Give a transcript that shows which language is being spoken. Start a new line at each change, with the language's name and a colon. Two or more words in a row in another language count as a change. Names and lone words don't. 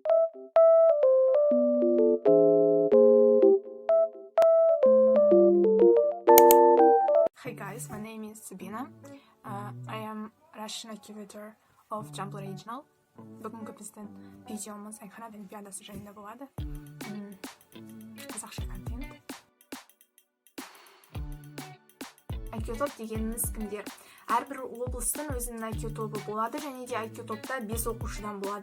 English: Hey guys, my name is Sabina. I am Russian activator of Jump Regional.
Kazakh: Бүгінгі біздің видеомыз Айқанат олимпиадасы жайында болады. Қазақша контент. IQ топ дегеніміз кімдер? Әрбір облыстың өзінің IQ тобы болады, және де IQ топта 5 оқушыдан болады.